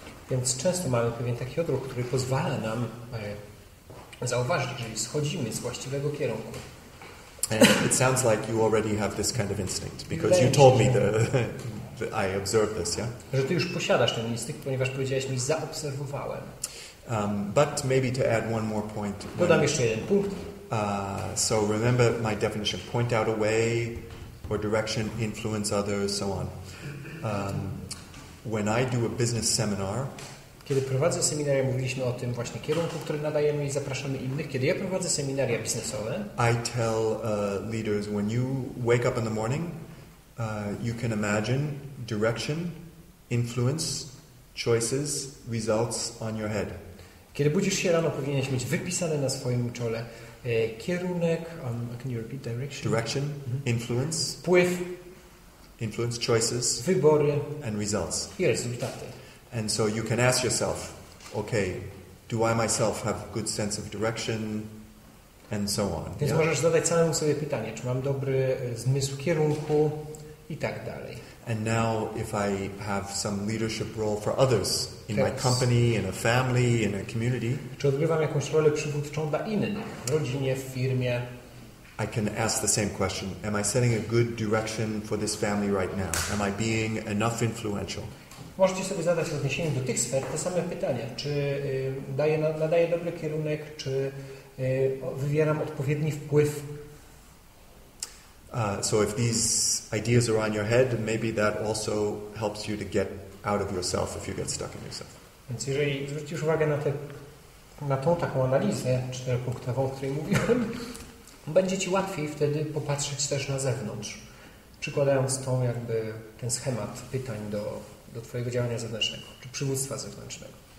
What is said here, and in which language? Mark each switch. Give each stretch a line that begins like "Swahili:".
Polish: Więc często mamy pewien taki odruch, który pozwala nam zauważyć, jeżeli schodzimy z właściwego kierunku.
English: And it sounds like you already have this kind of instinct, because you told me that I observed this, yeah?
Polish: Że ty już posiadasz ten instynkt, ponieważ powiedziałeś mi, zaobserwowałem.
English: But maybe to add one more point.
Polish: Dodam jeszcze jeden punkt.
English: So remember my definition: point out a way or direction, influence others, so on. When I do a business seminar,
Polish: kiedy prowadzę seminaria, mówiliśmy o tym właśnie kierunku, który nadajemy i zapraszamy innych. Kiedy ja prowadzę seminaria biznesowe,
English: I tell leaders, when you wake up in the morning, you can imagine direction, influence, choices, results on your head.
Polish: Kiedy budzisz się rano, powinieneś mieć wypisane na swoim czole kierunek,
English: can you repeat direction? Direction, influence,
Polish: wpływ,
English: influence, choices,
Polish: wybory
English: and results.
Polish: I rezultaty.
English: And so you can ask yourself, okay, do I myself have a good sense of direction, and so on.
Polish: Więc możesz zadać samemu sobie pytanie, czy mam dobry zmysł kierunku i tak dalej.
English: And now if I have some leadership role for others in my company, in a family, in a community,
Polish: czy odgrywam jakąś rolę przywódczą dla innych, w rodzinie, w firmie,
English: I can ask the same question. Am I setting a good direction for this family right now? Am I being enough influential?
Polish: Możecie sobie zadać w odniesieniu do tych sfer te same pytania. Czy nadaję dobry kierunek, czy wywieram odpowiedni wpływ.
English: So if these ideas are on your head, maybe that also helps you to get out of yourself if you get stuck in yourself.
Polish: Więc jeżeli zwrócisz uwagę na tą taką analizę czteropunktową, o której mówiłem, będzie Ci łatwiej wtedy popatrzeć też na zewnątrz, przykładając ten schemat pytań do Twojego działania zewnętrznego, czy przywództwa zewnętrznego.